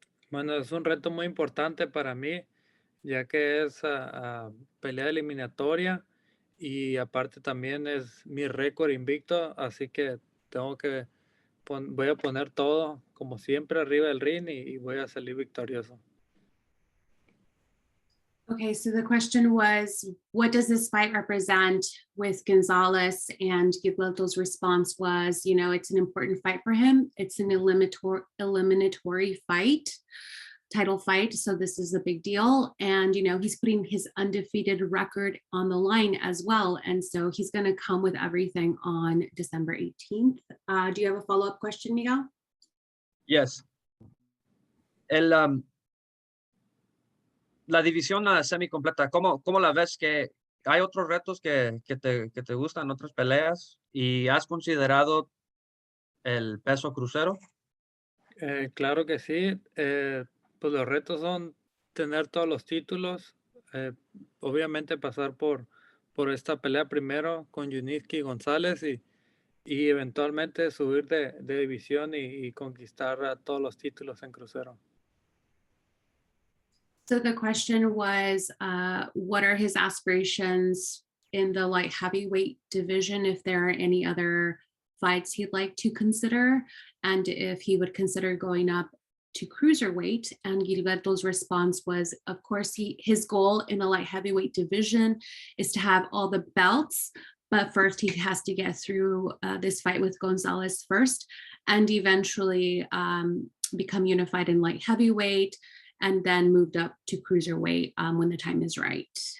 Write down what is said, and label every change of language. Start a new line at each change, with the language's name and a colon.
Spanish: Bueno, es un reto muy importante para mí, ya que es pelea eliminatoria y aparte también es mi récord invicto, así que tengo que voy a poner todo como siempre arriba del ring y voy a salir victorioso.
English: Okay, so the question was, what does this fight represent with Gonzalez? And Gilberto's response was, you know, it's an important fight for him. It's an eliminatory fight, title fight. So this is a big deal. And, you know, he's putting his undefeated record on the line as well. And so he's going to come with everything on December 18th. Do you have a follow-up question, Miguel? Yes.
Spanish: La división semicompleta, ¿cómo la ves? ¿Que hay otros retos que te gustan, otras peleas? ¿Y has considerado el peso crucero? Claro que sí. Pues los retos son tener todos los títulos, obviamente pasar por esta pelea primero con Yunieski González y eventualmente subir de división y conquistar todos los títulos en crucero.
English: So the question was, what are his aspirations in the light heavyweight division, if there are any other fights he'd like to consider, and if he would consider going up to cruiserweight. And Gilberto's response was, of course, his goal in the light heavyweight division is to have all the belts, but first he has to get through this fight with Gonzalez first, and eventually become unified in light heavyweight, and then moved up to cruiserweight when the time is right.